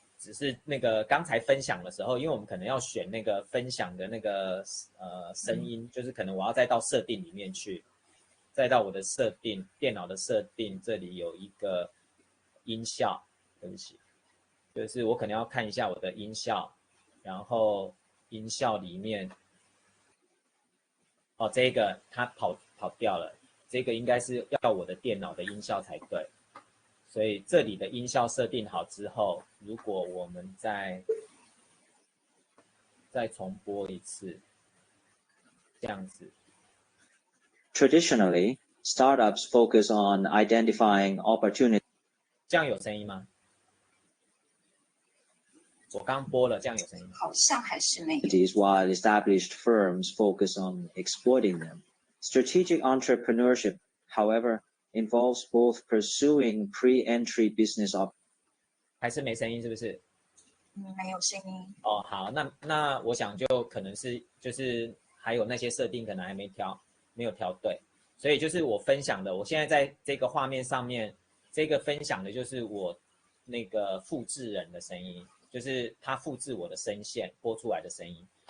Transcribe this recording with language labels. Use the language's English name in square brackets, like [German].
[Chinese] 只是那个刚才分享的时候，因为我们可能要选那个分享的那个声音，就是可能我要再到设定里面去，再到我的设定，电脑的设定，这里有一个音效，对不起，就是我可能要看一下我的音效，然后音效里面，哦，这个它跑掉了，这个应该是要我的电脑的音效才对。所以这里的音效设定好之后，如果我们再重播一次，这样子。 [English] Traditionally, startups focus on identifying opportunities. [Chinese] 这样有声音吗？我刚播了，这样有声音吗？好像还是没有。 [English] While established firms focus on exploiting them. Strategic entrepreneurship, however, involves both pursuing pre-entry business opportunities. [Chinese] 还是没声音，是不是？没有声音。哦，好，那我想就可能是就是还有那些设定可能还没有调对，所以就是我分享的，我现在在这个画面上面，这个分享的就是我那个复制人的声音，就是他复制我的声线播出来的声音。